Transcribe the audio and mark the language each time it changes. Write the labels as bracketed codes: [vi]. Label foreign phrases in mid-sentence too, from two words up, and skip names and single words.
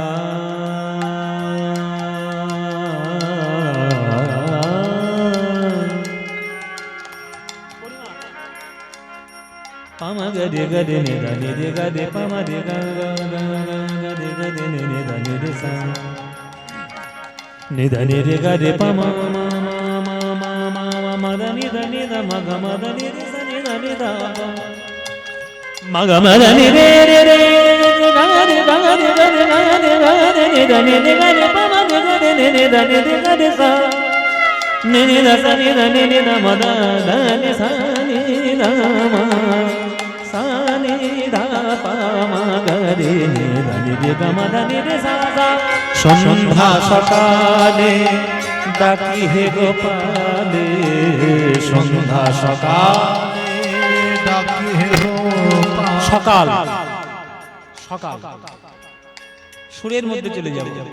[bn] পামা গরে গরে নে রে রে গরে পামা রে গরে গরে নে রে রে সা নে রে গরে পামা মা মা মা মা মা নি দ ম গ ম দ নি রে সা নি দ ম গ ম দ নি রে রে রে গরে গরে গরে গরে গরে নে দ নি রে গরে পামা রে গরে নে দ নি রে গরে সা নি দ সা নি দ ম দ দ নি সা নি দ মা সা নি দ পা মা গরে নে দ নি রে গ ম দ নি রে সা সা। সন্ধ্যা সকালে ডাকি হে গোপালে, সন্ধ্যা সকালে ডাকি হে গোপাল, সকাল সকাল সুরের মধ্যে চলে যাব।